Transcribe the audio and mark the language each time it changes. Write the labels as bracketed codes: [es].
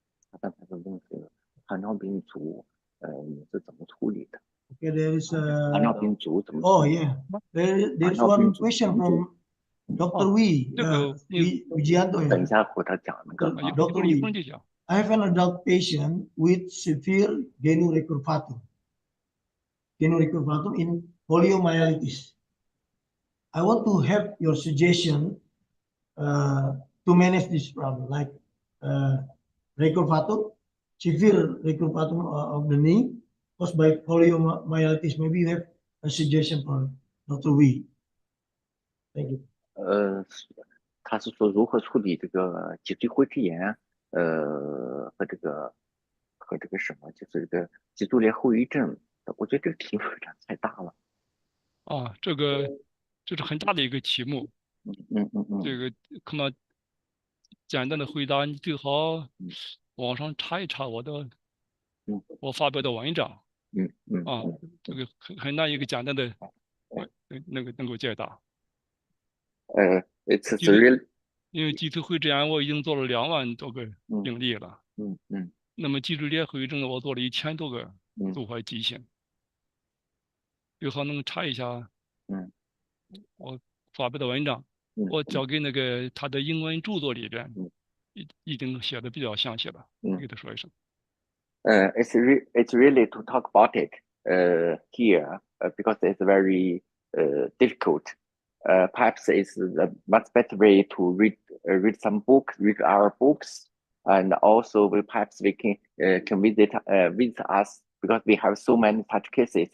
[zh] 他刚才问这个糖尿病足，你是怎么处理的？ [en] Okay, there is [zh] 糖尿病足怎么？ [en] Oh yeah, there's one question from Dr. Wee. [zh] 这个 [en] Wijianto. [zh] 等一下和他讲那个。 [en] Dr. [zh] 一会儿就讲。 [en] I have an adult patient with severe genu recurvatum in poliomyelitis. I want to have your suggestion to manage this problem, like recurvatum, severe recurvatum of the knee caused by poliomyelitis. Maybe you have a suggestion for Dr. Wee. Thank you. [zh] 他是说如何处理这个脊椎灰质炎，和这个什么，就是这个脊柱裂后遗症。我觉得这个题目有点太大了。啊，这是很大的一个题目。这个可能简单的回答，你最好网上查一查我发表的文章。这个很难一个简单的能够解答。 [en] It's really [zh] 因为脊椎灰质炎我已经做了2万多个病例了。那么脊柱裂后遗症我做了1000多个足踝畸形。最好能查一下。我发表的文章，我交给那个他的英文著作里边，已经写的比较详细了。给他说一声。 [en] It's really to talk about it here because it's very difficult. Perhaps it's the much better way to read some books, read our books, and also perhaps we can visit us because we have so many such cases.